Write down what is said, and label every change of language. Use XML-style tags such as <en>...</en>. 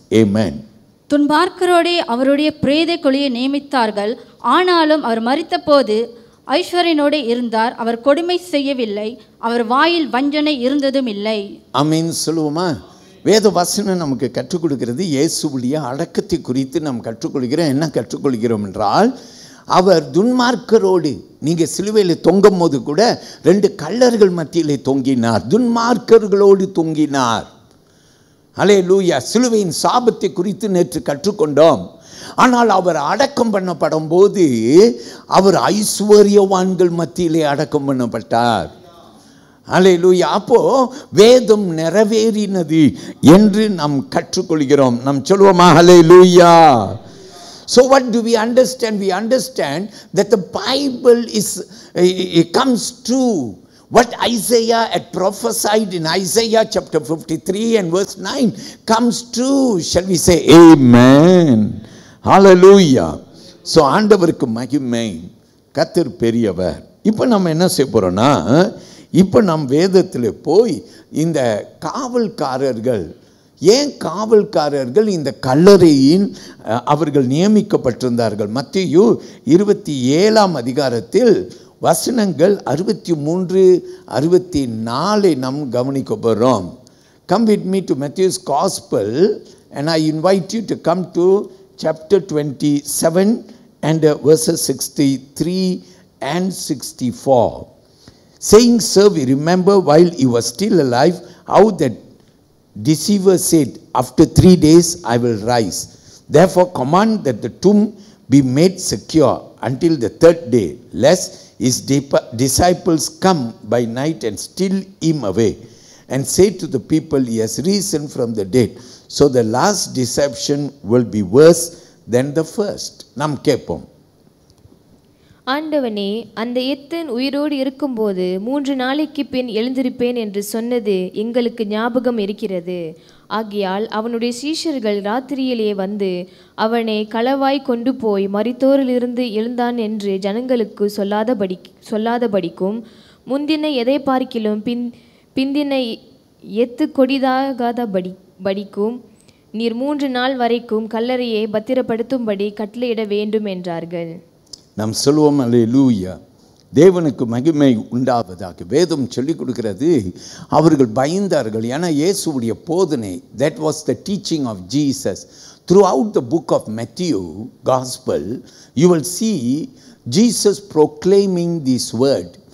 <ta>Amen. துன்பார்க்கரோடே அவருடைய பிரேத கொலியை நியமித்தார்கள். ஆனாலும் அவர் மரித்த போது ஐஸ்வர்யனோடு இருந்தார். அவர் கொடுமை செய்யவில்லை, அவர் வாயில் வஞ்சனை இருந்ததும் இல்லை. ஆமென் சொல்லுவோமா? வேத வசனம் நமக்கு கற்றுக் கொடுக்கிறது. இயேசுவுடைய அடக்கத்தை குறித்து நாம் கற்றுக்கொள்கிறோம். என்ன கற்றுக்கொள்கிறோம் என்றால், அவர் துன்மார்க்கரோடு, நீங்கள் சிலுவையில் தொங்கும் போது கூட 2 கள்ளர்கள் மத்தியிலே தொங்கினார், துன்மார்க்கர்களோடு தொங்கினார். அல்லேலூயா. சிலுவையின் சாபத்தை குறித்து நேற்று கற்றுக்கொண்டோம். ஆனால் அவர் அடக்கம் பண்ணப்படும் போது அவர் ஐஸ்வர்யவான்கள் மத்தியிலே அடக்கம் பண்ணப்பட்டார். அல்லேலூயா. அப்போ வேதம் நிறைவேறினது என்று நாம் கற்றுக்கொள்கிறோம். நாம் சொல்லுவோமா? அல்லேலூயா.</ta> <en>So what do we understand? We understand that the Bible it comes true. What Isaiah had prophesied in Isaiah chapter 53 and verse 9 comes true. Shall we say amen? Hallelujah.</en> <ta>So ஆண்டவருக்கு மகிமை. கர்த்தர் பெரியவர். இப்போ நம்ம என்ன செய்ய போறோம்னா, இப்போ நம் வேதத்தில் போய் இந்த காவல்காரர்கள், ஏன் காவல்காரர்கள் இந்த கல்லறையின் அவர்கள் நியமிக்கப்பட்டிருந்தார்கள்? மத்தேயு 27ஆம் அதிகாரத்தில் வசனங்கள் 63, 64 நாம் கவனிக்க போகிறோம்.</ta> <en>Come with me to Matthew's Gospel and I invite you to come to chapter 27 and verses 63 and 64. Saying, Sir, we remember while he was still alive how that deceiver said, after 3 days I will rise. Therefore command that the tomb be made secure until the 3rd day, lest his disciples come by night and steal him away and say to the people, he has risen from the dead. So the last deception will be worse than the first.</en> <ta>நாம் கேட்போம். ஆண்டவனே, அந்த எத்தன் உயிரோடு இருக்கும்போது 3 நாளைக்கு பின் எழுந்திருப்பேன் என்று சொன்னது எங்களுக்கு ஞாபகம் இருக்கிறது. ஆகையால் அவனுடைய சீஷர்கள் ராத்திரியிலே வந்து அவனை களவாய் கொண்டு போய் மரித்தோரிலிருந்து எழுந்தான் என்று ஜனங்களுக்கு சொல்லாதபடிக்கும் முந்தின எதை பார்க்கிலும் பிந்தின எத்து கொடிதாகாதபடிக்கும் நீர் 3 நாள் வரைக்கும் கல்லறையை பத்திரப்படுத்தும்படி கட்டளையிட வேண்டும் என்றார்கள். நாம் சொல்லுவோம் அல்லேலூயா. தேவனுக்கு மகிமை உண்டாவதாக. வேதம் சொல்லிக் கொடுக்கிறது, அவர்கள் பயந்தார்கள். ஏன்னா இயேசுவுடைய போதனை,</ta> <en>that was the teaching of Jesus. Throughout the book of Matthew Gospel, you will see Jesus proclaiming this word.</en>